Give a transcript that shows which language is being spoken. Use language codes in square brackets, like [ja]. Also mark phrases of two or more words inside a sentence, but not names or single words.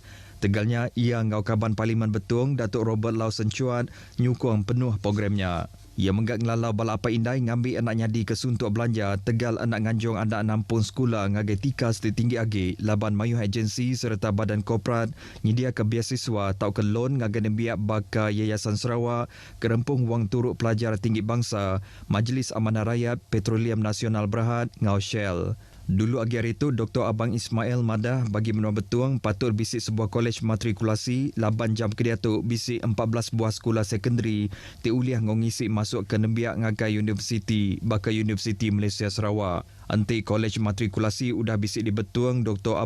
[iba] Tegalnya ia ngau kaban Parlimen Betung Datuk Robert Lau Sencuat nyukung penuh programnya. Ia menggak ngelalau bala apa indai ngambil anaknya di kesuntuk belanja tegal anak nganjung anak nampung sekolah ngagai tikas tinggi agi laban mayuh agensi serta badan korporat nyedia ke biasiswa tau ke loan ngagai nembiak baka Yayasan Sarawak kerempung wang turut pelajar tinggi bangsa Majlis Amanah Rakyat Petroleum Nasional Berhad ngau Shell. Dulu agi hari itu, Dr. Abang Ismail madah bagi menua betuang patut bisik sebuah kolej matrikulasi laban jam kediatuk bisik 14 buah sekolah sekondari ti uliah ngisi masuk ke nembiak ngagai universiti baka Universiti Malaysia Sarawak. Anti kolej matrikulasi udah bisik di betuang Dr.